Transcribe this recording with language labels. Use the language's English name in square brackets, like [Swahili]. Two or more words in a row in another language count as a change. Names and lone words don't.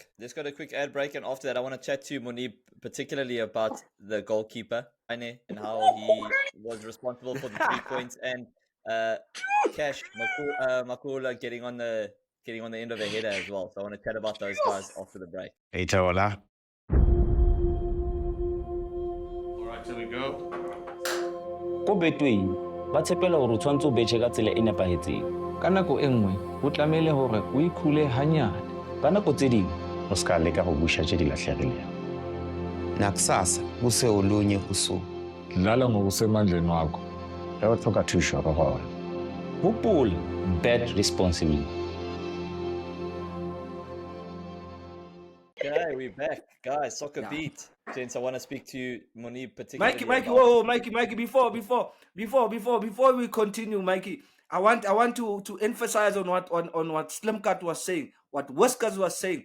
[English] Let's go to a quick ad break, and after that, I want to chat to Moeneeb particularly about the goalkeeper Chaine and how he was responsible for the 3 points, and Cash Makhaula getting on the end of a header as well. So I want to chat about those guys after the break. Hey, Taola. Alright, here we go. [Southern Sotho] Ko Betway ba tshepela hore o tshwantse o betjhe ka tsela e nepahetseng ka nako e nngwe ho tlamehile hore o ikhule hanyane ka nako tse ding [Northern Sotho] O ska leka go busha tše di lahlegilego. [Zulu] Nakusasa kuse olunye usuku. Dlala ngokusemandleni wakho. [Northern Sotho] Ge o tlhoka thušo re gona. [Southern Sotho] hopola [English] bet responsibly. Okay, we're back, guys. Soccerbeat. Gents, I want to speak to you, Moeneeb, particularly. Mikey, about- whoa, Mikey, before we continue, Mikey, I want to emphasize on what Slim Cut was saying, what Whiskers was saying.